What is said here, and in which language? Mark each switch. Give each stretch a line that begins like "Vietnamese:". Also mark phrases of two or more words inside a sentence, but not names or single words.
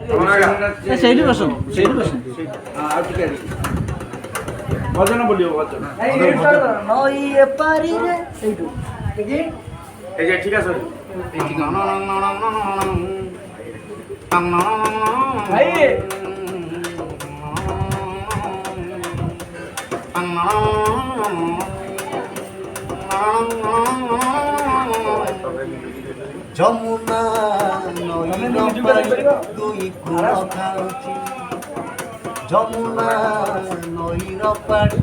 Odia: ସେଇଠି ବସ ସେଇଠି ବସ ଆଉ ଟିକେ ଭଜନ ବୋଲିବ ଭଜନ ନଈ ଏପାରିରେ ସେଇଠୁ
Bangla: এই যে ঠিক আছে ভাই যমুনা নদীর দুই কূল খাউছি যমুনা নদীর পাড়ি